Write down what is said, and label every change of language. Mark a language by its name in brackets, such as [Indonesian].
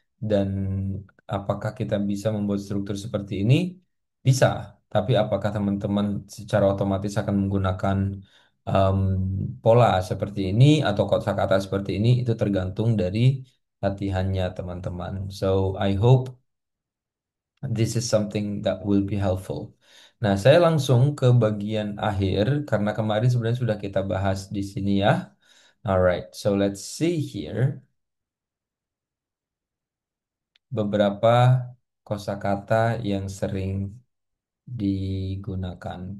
[Indonesian] Dan apakah kita bisa membuat struktur seperti ini? Bisa. Tapi apakah teman-teman secara otomatis akan menggunakan em, pola seperti ini atau kosakata seperti ini? Itu tergantung dari latihannya teman-teman. [English] So I hope this is something that will be helpful. [Indonesian] Nah, saya langsung ke bagian akhir karena kemarin sebenarnya sudah kita bahas di sini ya. [English] Alright, so let's see here [Indonesian] beberapa kosakata yang sering digunakan.